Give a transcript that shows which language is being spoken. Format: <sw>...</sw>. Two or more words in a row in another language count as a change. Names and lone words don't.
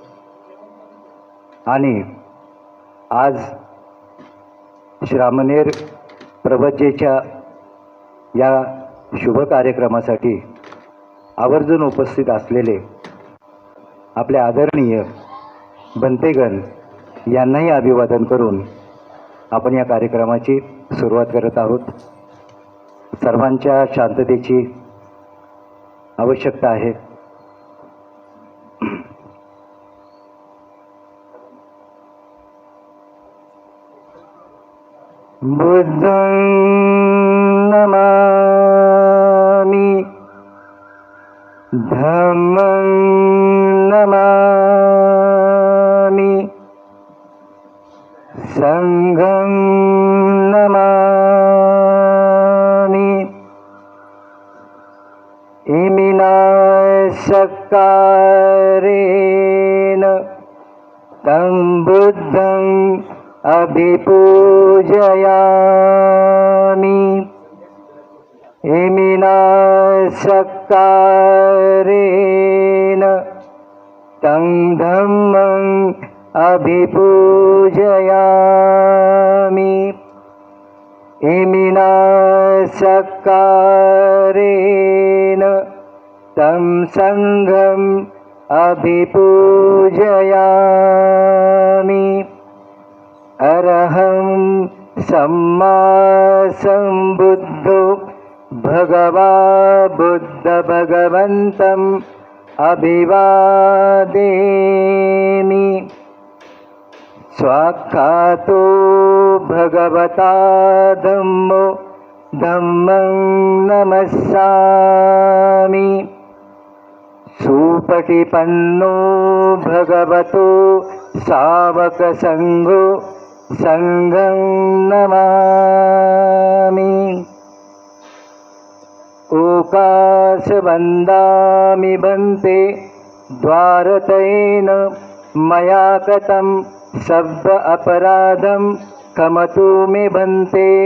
<mr>आणि आज श्रामणेर प्रवज्जेच्या या शुभ कार्यक्रमासाठी आवर्जून उपस्थित असलेले आपले आदरणीय बनतेगण यांनाही अभिवादन करून आपण या कार्यक्रमाची सुरुवात करत आहोत. सर्वांच्या शांततेची आवश्यकता आहे.</mr> <pi>बुद्धं नमामि धम्मं नमामि संघं नमामि. इमिना सकारेण तं बुद्धं अभिपूजयामि. इमिना सकारेण तं धम्मं अभिपूजयामि. इमिना सकारेण तं सङ्घम् अभिपूजयामि। अरहं सम्मा सम्बुद्धो भगवा बुद्धभगवन्तम् अभिवादेमि। स्वाक्षातो भगवता धम्मो धम्मं नमस्सामि। सुपटिपन्नो भगवतो सावकसङ्घो सङ्घं नमामि। ओकाशवन्दामि भन्ते द्वारतयेन मया कृतं शब्द अपराधं क्षमतु मे भन्ते।</pi>